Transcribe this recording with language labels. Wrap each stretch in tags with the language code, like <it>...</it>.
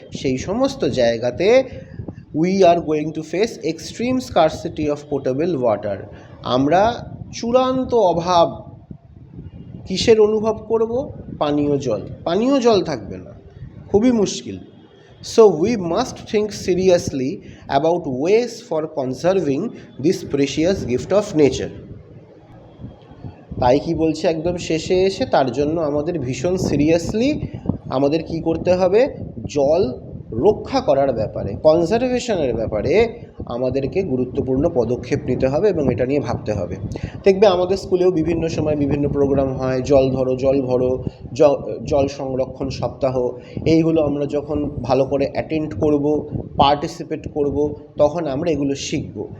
<bn>সেই সমস্ত জায়গাতে</bn> <en>We are going to face extreme scarcity of portable water.</en> <bn>আমরা চূড়ান্ত অভাব কিসের অনুভব করব? পানীয় জল থাকবে না, খুবই মুশকিল।</bn> <en>So we must think seriously about ways for conserving this precious gift of nature.</en> <bn>তাই কি বলছে একদম শেষে এসে, তার জন্য আমাদের ভীষণ সিরিয়াসলি আমাদের কি করতে হবে? জল রক্ষা করার ব্যাপারে, কনজারভেশনের ব্যাপারে আমাদেরকে গুরুত্বপূর্ণ পদক্ষেপ নিতে হবে এবং এটা নিয়ে ভাবতে হবে। দেখবে আমাদের স্কুলেও বিভিন্ন সময় বিভিন্ন প্রোগ্রাম হয়, জল ধরো, জল ভরো, জল সংরক্ষণ সপ্তাহ, এইগুলো আমরা যখন ভালো করে অ্যাটেন্ড করব, পার্টিসিপেট করব, তখন আমরা এগুলো শিখব।</bn>